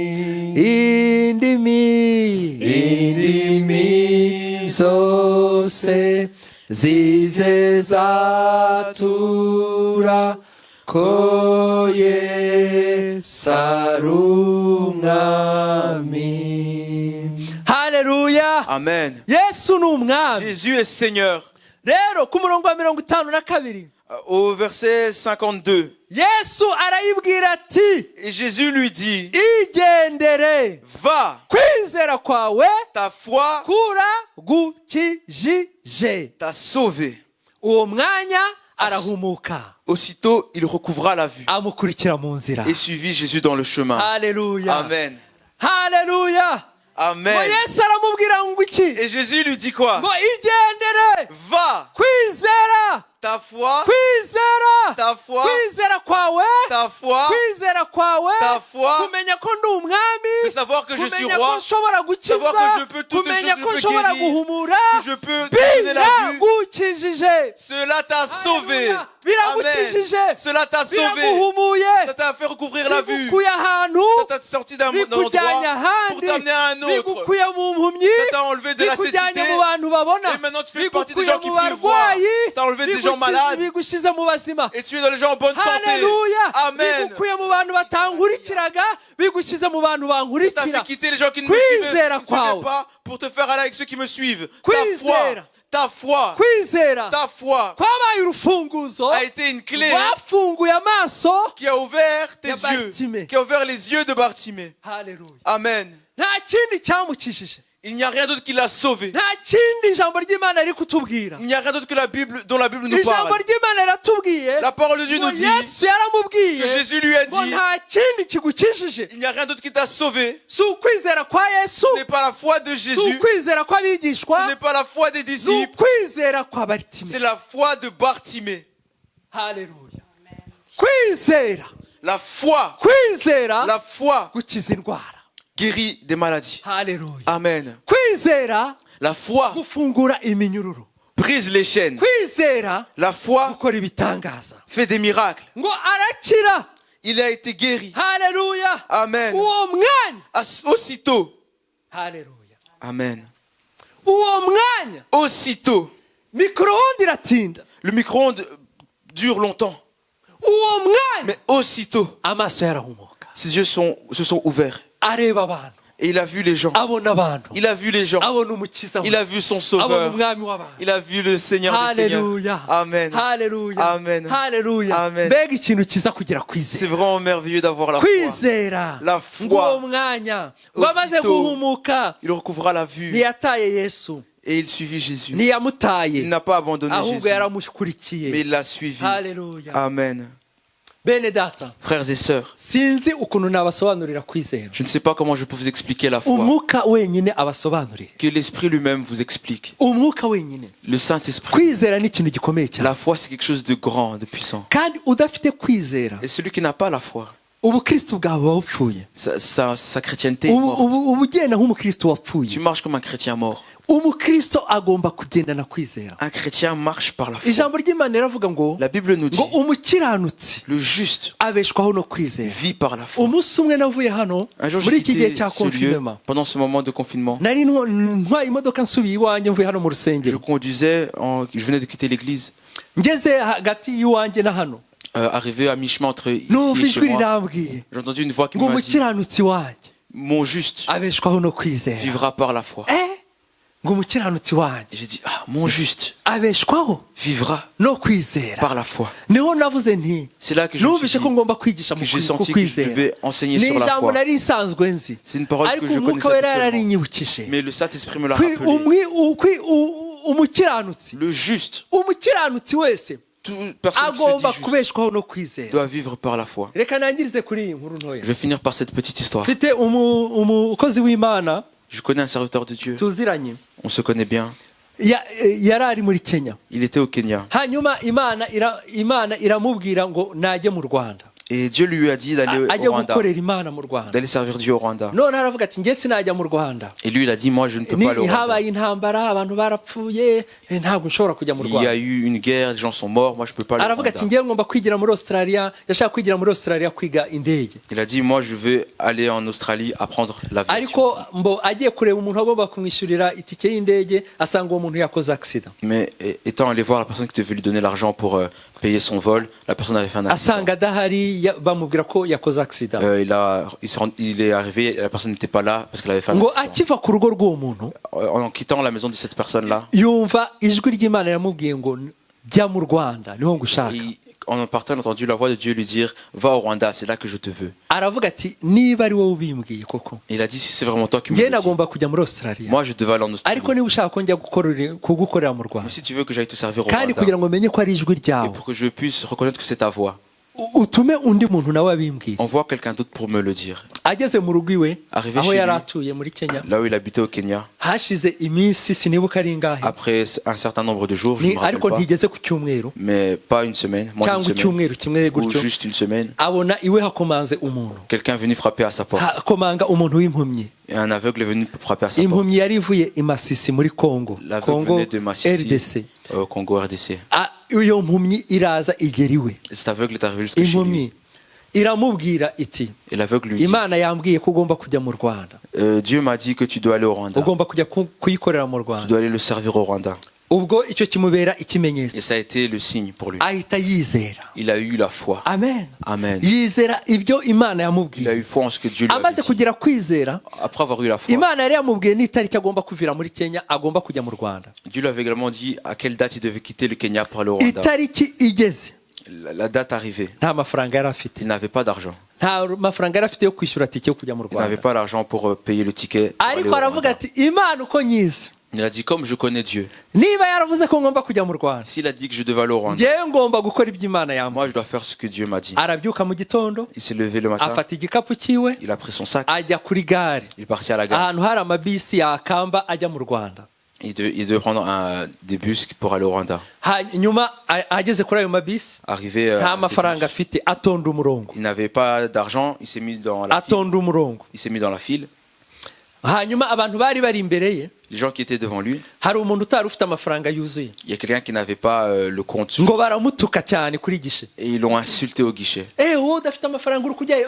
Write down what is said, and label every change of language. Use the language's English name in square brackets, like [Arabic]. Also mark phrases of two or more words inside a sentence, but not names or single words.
[Kinyarwanda] indimi zose zizezatura ko Yesu ari umwami. Haleluya. Amen. Yesu ni umwami. [French] Jésus est Seigneur. [Kinyarwanda] Rero ku murongo wa 52 [French] Au verset 52, [Kinyarwanda] Yesu arayibwira ati, [French] et Jésus lui dit, [Kinyarwanda] igendere, [French] va, [Kinyarwanda] kwizera kwawe [French] ta foi [Kinyarwanda] kuragukijije. [French] t'a sauvé. [Kinyarwanda] Uwo mwanya arahumuka, [French] Aussitôt, il recouvra la vue [Kinyarwanda] amukurikira mu nzira. [French] et suivit Jésus dans le chemin. [Kinyarwanda] Haleluya. Amen. Haleluya. Ngo Amen. Yesu aramubwira ngo iki? [French] Et Jésus lui dit quoi? [Kinyarwanda] Ngo igendere, [French] Va, [Kinyarwanda] kwizera, [French] ta foi, [Kinyarwanda] kwizera, [French] ta foi, [Kinyarwanda] kwizera kwawe, [French] ta foi, [Kinyarwanda] kwizera kwawe, [French] ta foi, [Kinyarwanda] kumenya ko ndi umwami, [French] de savoir que je suis [Kinyarwanda] kumenya ko [French] roi, [Kinyarwanda] nshobora gukiza, [French] savoir que je peux toutes [Kinyarwanda] kumenya [French] choses, [Kinyarwanda] ko [French] je peux [Kinyarwanda] nshobora [French] guérir, [Kinyarwanda] guhumura, [French] que je peux donner la vue. [Kinyarwanda] biragukijije. [French] Cela t'a sauvé. [Kinyarwanda] Haleluya. Amen. Biragukijije. [French] Cela t'a sauvé. [Kinyarwanda] Biraguhumuye. [French] Ça t'a fait recouvrir la vue. [Kinyarwanda] Bigukuye ahantu, [French] Ça t'a sorti d'un endroit [Kinyarwanda] bikujyanye [French] pour [Kinyarwanda] ahandi, [French] t'amener à un autre. [Kinyarwanda] bigukuye mu mpumyi, [French] Ça t'a enlevé de la [Kinyarwanda] bikujyanye [French] cécité. [Kinyarwanda] mu bantu babona, [French] Et maintenant tu fais partie des [Kinyarwanda] bigukuye [French] gens qui [Kinyarwanda] mu [French] peuvent voir. [Kinyarwanda] barwayi, [French] T'as enlevé des gens malades. [Kinyarwanda] bigushyize mu bazima. [French] Et tu es dans les gens en bonne santé. [Kinyarwanda] Haleluya. Amen. Bigukuye mu bantu batankurikiraga, bigushyize mu bantu [French] T'as [Kinyarwanda] bankurikira. [French] fait quitter les gens qui ne me [Kinyarwanda] Kwizera [French] suivaient [Kinyarwanda] kwawe. [French] pas pour te faire aller avec ceux qui me suivent. [Kinyarwanda] Kwizera. [French] Ta foi, [Kinyarwanda] Kwizera [French] ta foi [Kinyarwanda] kwabaye urufunguzo [French] a été une clé [Kinyarwanda] rwafunguye amaso [French] qui a ouvert tes [Kinyarwanda] Ya [French] yeux, Bartimée. qui a ouvert les yeux de Bartimée. [Kinyarwanda] Haleluya. Amen. Nta kindi cyamukijije, [French] Il n'y a rien d'autre qui l'a sauvé. [Kinyarwanda] nta kindi ijambo ry'Imana riri kutubwira. [French] Il n'y a rien d'autre que la Bible, dont la Bible nous [Kinyarwanda] Ijambo [French] parle. [Kinyarwanda] ry'Imana riratubwiye [French] La parole de Dieu [Kinyarwanda] ngo [French] nous dit [Kinyarwanda] Yesu yaramubwiye [French] que Jésus lui a [Kinyarwanda] ngo [French] dit, [Kinyarwanda] nta kindi kigukijije, [French] il n'y a rien d'autre qui t'a sauvé. [Kinyarwanda] si ukwizera kwa Yesu, [French] Ce n'est pas la foi de [Kinyarwanda] si [French] Jésus, [Kinyarwanda] ukwizera [French] ce [Kinyarwanda] kw'abigishwa, [French] n'est pas la foi des [Kinyarwanda] si [French] disciples, [Kinyarwanda] ukwizera kwa Bartimeye. [French] c'est la foi de Bartimée. [Kinyarwanda] Haleluya. Kwizera, [French] La foi, [Kinyarwanda] kwizera [French] la foi [Kinyarwanda] gukiza indwara. [French] guérit des maladies. [Kinyarwanda] Haleluya. Amen. Kwizera [French] La foi [Kinyarwanda] gufungura iminyururu. [French] brise les chaînes. [Kinyarwanda] Kwizera [French] La foi [Kinyarwanda] gukora ibitangaza. [French] fait des miracles. [Kinyarwanda] Ngo arakira. [French] Il a été guéri. [Kinyarwanda] Haleluya. Amen. Uwo mwanya. [French] Aussitôt. [Kinyarwanda] Haleluya. Amen. Uwo mwanya [French] Aussitôt. [Kinyarwanda] mikoroonde iratinda. [French] Le micro-ondes dure longtemps. [Kinyarwanda] Uwo mwanya [French] Mais aussitôt, [Kinyarwanda] amaso yarahumuka, [French] ses yeux se sont ouverts. [Kinyarwanda] areba abantu. [French] Et il a vu les gens. [Kinyarwanda] abona abantu, [French] Il a vu les gens. [Kinyarwanda] abona umukiza we, [French] Il a vu son [Kinyarwanda] abona [French] sauveur. [Kinyarwanda] umwami w'abantu. [French] Il a vu le Seigneur des Seigneurs. [Kinyarwanda] Haleluya, Amen. haleluya, Amen. haleluya. Amen. Mbega ikintu kiza kugira [French] C'est [Kinyarwanda] kwizera, [French] vraiment merveilleux d'avoir la foi. [Kinyarwanda] kwizera. [French] La foi. [Kinyarwanda] Ng'uwo mwanya ngo amaze [French] Aussitôt, [Kinyarwanda] guhumuka [French] Il recouvra la vue [Kinyarwanda] ntiyataye Yesu, [French] et il suivit Jésus. Il [Kinyarwanda] ntiyamutaye, [French] n'a pas abandonné [Kinyarwanda] ahubwo [French] Jésus, mais [Kinyarwanda] yaramukurikiye. [French] il l'a suivi. [Kinyarwanda] Haleluya. Amen. Bene data, [French] Frères et sœurs, [Kinyarwanda] sinzi ukuntu nabasobanurira kwizera, [French] je ne sais pas comment je peux vous expliquer la foi. [Kinyarwanda] umwuka wenyine abasobanurire, [French] Que l'Esprit lui-même vous explique. [Kinyarwanda] umwuka wenyine. [French] Le Saint-Esprit. [Kinyarwanda] Kwizera ni ikintu gikomeye cyane, [French] La foi, c'est quelque chose de grand, de puissant. [Kinyarwanda] kandi udafite kwizera [French] Et celui qui n'a pas la foi, [Kinyarwanda] ubukristo bwawe buba bupfuye. [French] sa chrétienté est morte. [Kinyarwanda] uba ugenda nk'umukristo wapfuye. [French] Tu marches comme un chrétien mort. [Kinyarwanda] umukristo agomba kugendana kwizera. [French] Un chrétien marche par la foi. [Kinyarwanda] ijambo ry'Imana riravuga ngo [French] La Bible nous dit, [Kinyarwanda] ngo umukiranutsi [French] le juste [Kinyarwanda] abeshwaho no kwizera. [French] vit par la foi. [Kinyarwanda] umunsi umwe navuye hano [French] Un jour, [Kinyarwanda] muri [French] j'ai [Kinyarwanda] iki gihe [French] quitté [Kinyarwanda] cya [French] ce lieu [Kinyarwanda] confinement, [French] pendant ce moment de confinement. [Kinyarwanda] nari ntwaye imodoka nsubiye iwanjye mvuye hano mu [French] Je [Kinyarwanda] rusengero, [French] conduisais, je venais de quitter l'église, [Kinyarwanda] ngeze hagati y'iwanjye na hano [French] arrivé à mi-chemin entre ici [Kinyarwanda] numva [French] et chez [Kinyarwanda] ijwi [French] moi. [Kinyarwanda] rirambwiye [French] J'ai entendu une voix qui [Kinyarwanda] ngo [French] m'a dit, [Kinyarwanda] umukiranutsi wanjye [French] mon juste [Kinyarwanda] abeshwaho no kwizera. [French] vivra par la foi. [Kinyarwanda] ngo umukiranutsi [French] Et [Kinyarwanda] wanjye [French] j'ai dit, ah, mon juste [Kinyarwanda] abeshwaho [French] vivra [Kinyarwanda] no kwizera. [French] par la foi. [Kinyarwanda] niho navuze nti [French] C'est là que je me suis [Kinyarwanda] numvise [French] dit, [Kinyarwanda] ko ngomba kwigisha mu [French] que j'ai senti que je [Kinyarwanda] kwizera. [French] devais enseigner [Kinyarwanda] ni [French] sur la [Kinyarwanda] ijambo [French] foi. [Kinyarwanda] nari nsanzwe nzi, [French] C'est une parole [Kinyarwanda] ariko [French] que je [Kinyarwanda] umwuka [French] connaissais [Kinyarwanda] wera [French] habituellement. [Kinyarwanda] yararinyibukije. [French] Mais le Saint-Esprit me l'a [Kinyarwanda] Kwi- [French] rappelé. [Kinyarwanda] umukiranutsi [French] Le juste, [Kinyarwanda] umukiranutsi wese [French] toute personne qui [Kinyarwanda] agomba [French] se dit juste [Kinyarwanda] kubeshwaho no kwizera. [French] doit vivre par la foi. [Kinyarwanda] reka nangirize kuri iyi nkuru ntoya. [French] Je vais finir par cette petite histoire. [Kinyarwanda] mfite umukozi w'Imana [French] Je connais un serviteur de Dieu. [Kinyarwanda] tuziranye, [French] On se connaît bien. [Kinyarwanda] yari ari muri Kenya, [French] Il était au Kenya. [Kinyarwanda] hanyuma Imana iramubwira ngo najye mu Rwanda, [French] Et Dieu lui a dit d'aller [Kinyarwanda] ajye [French] au Rwanda, [Kinyarwanda] gukorera Imana mu Rwanda. [French] d'aller servir Dieu au Rwanda. [Kinyarwanda] none aravuga ati njye sinajya mu Rwanda, [French] Et lui, il a dit, moi, je ne peux pas aller au Rwanda. [Kinyarwanda] habaye intambara, abantu barapfuye, ntabwo nshobora kujya mu [French] Il y a [Kinyarwanda] Rwanda. [French] eu une guerre, les gens sont morts, moi, je ne peux pas aller au [Kinyarwanda] aravuga ati [French] Rwanda. [Kinyarwanda] njye ngomba kwigira muri Australia, yashaka kwigira muri Australia kwiga indege. [French] Il a dit, moi, je vais aller en Australie apprendre l'aviation. [Kinyarwanda] ariko agiye kureba umuntu agomba kumwishyurira itike y'indege, asanga uwo muntu yakoze accident. [French] Mais étant allé voir la personne qui devait lui donner l'argent pour payer son vol, la personne avait fait un accident. [Kinyarwanda] asanga adahari, bamubwira ko yakoze accident. [French] Il est arrivé, la personne n'était pas là parce qu'elle avait fait un [Kinyarwanda] ngo [French] accident. [Kinyarwanda] akiva ku rugo rw'uwo muntu [French] En quittant la maison de cette personne-là, [Kinyarwanda] yumva ijwi ry'Imana riramubwiye ngo jya mu Rwanda, niho ngushaka. [French] en partant, il a entendu la voix de Dieu lui dire, va au Rwanda, c'est là que je te veux. [Kinyarwanda] aravuga ati niba ari wowe ubimbwiye koko, [French] Et il a dit, si c'est vraiment toi qui me [Kinyarwanda] njye [French] le dis, [Kinyarwanda] nagomba kujya muri Australia, [French] moi je devais aller en Australie. [Kinyarwanda] ariko niba ushaka ko njya kugukorera mu [French] Mais [Kinyarwanda] Rwanda, [French] si tu veux que j'aille te servir au [Kinyarwanda] kandi [French] Rwanda, [Kinyarwanda] kugira ngo menye ko ari ijwi [French] et [Kinyarwanda] ryawe, [French] pour que je puisse reconnaître que c'est ta voix, [Kinyarwanda] utume undi muntu nawe abimbwiye. [French] envoie quelqu'un d'autre pour me le dire. [Kinyarwanda] ageze mu rugo iwe, [French] Arrivé [Kinyarwanda] aho [French] chez [Kinyarwanda] yari [French] lui. [Kinyarwanda] atuye muri Kenya, [French] Là où il habitait au Kenya, [Kinyarwanda] hashize iminsi sinibuka ari ingahe, [French] après un certain nombre de jours, je ne me rappelle [Kinyarwanda] ariko [French] pas, [Kinyarwanda] ntigeze ku cyumweru [French] mais pas une semaine, moins d'une [Kinyarwanda] cyangwa [French] semaine, [Kinyarwanda] icyumweru kimwe [French] ou [Kinyarwanda] gutyo, [French] juste une semaine, [Kinyarwanda] abona iwe hakomanze umuntu, [French] quelqu'un est venu frapper à sa porte. [Kinyarwanda] hakomanga umuntu w'impumyi. [French] Et un aveugle est venu frapper à sa porte. [Kinyarwanda] impumyi yari ivuye i Masisi muri Congo, [French] L'aveugle [Kinyarwanda] Congo [French] venait de Massissi, [Kinyarwanda] RDC. [French] au Congo RDC. [Kinyarwanda] iyo mpumyi iraza igera iwe, [French] Et cet aveugle est arrivé jusque chez lui. [Kinyarwanda] impumyi iramubwira iti [French] Et l'aveugle lui dit, [Kinyarwanda] Imana yambwiye ko ugomba kujya mu Rwanda, [French] Dieu m'a dit que tu dois aller au Rwanda. [Kinyarwanda] ugomba kujya kuyikorera mu [French] Tu [Kinyarwanda] Rwanda. [French] dois aller le servir au Rwanda. [Kinyarwanda] ubwo icyo kimubera [French] Et [Kinyarwanda] ikimenyetso, [French] ça a été le signe pour lui. [Kinyarwanda] ahita yizera. [French] Il a eu la foi. Amen. Amen. [Kinyarwanda] yizera ibyo Imana [French] Il a [Kinyarwanda] yamubwiye. [French] eu foi en ce que Dieu lui avait [Kinyarwanda] amaze [French] dit. [Kinyarwanda] kugira kwizera, [French] Après avoir eu la foi, [Kinyarwanda] Imana yari yamubwiye n'itariki agomba kuvira muri Kenya, agomba kujya mu Rwanda. [French] Dieu lui avait également dit à quelle date il devait quitter le Kenya pour aller au Rwanda. [Kinyarwanda] itariki igeze, [French] La date arrivée. [Kinyarwanda] nta mafaranga yari afite, [French] Il n'avait pas d'argent. [Kinyarwanda] nta mafaranga yari afite yo kwishyura tike yo kujya mu [French] Il n'avait [Kinyarwanda] Rwanda. [French] pas l'argent pour payer le ticket. pour aller [Kinyarwanda] ariko [French] au [Kinyarwanda] aravuga [French] Rwanda. [Kinyarwanda] ati Imana uko nyizi, [French] Il a dit, comme je connais Dieu, [Kinyarwanda] niba yaravuze ko ngomba kujya mu Rwanda, [French] s'il a dit que je devais aller au Rwanda, [Kinyarwanda] njyewe ngomba gukora ibyo Imana yambwiye. [French] moi je dois faire ce que Dieu m'a dit. [Kinyarwanda] arabyuka mu gitondo, [French] Il s'est levé le matin, [Kinyarwanda] afata igikapu cyiwe, [French] il a pris son sac, [Kinyarwanda] ajya kuri gare, [French] il est parti à la gare. [Kinyarwanda] ahantu hari amabisi yakamba ajya mu Rwanda. [French] Il devait prendre des bus pour aller au Rwanda. [Kinyarwanda] hanyuma ageze kuri ayo mabisi, [French] Arrivé [Kinyarwanda] nta [French] à ces [Kinyarwanda] mafaranga [French] bus, [Kinyarwanda] afite, atonda umurongo, [French] il n'avait pas d'argent, il s'est mis dans la file. [Kinyarwanda] atonda umurongo. [French] Il s'est mis dans la file. [Kinyarwanda] hanyuma abantu bari bari imbere ye, [French] Les gens qui étaient devant lui, [Kinyarwanda] hari umuntu utari ufite amafaranga yuzuye, [French] il y a quelqu'un qui n'avait pas le compte. [Kinyarwanda] ngo baramutuka cyane kuri gishe. [French] Et ils l'ont insulté au guichet. [Kinyarwanda] wowe udafite amafaranga uri kujyayo,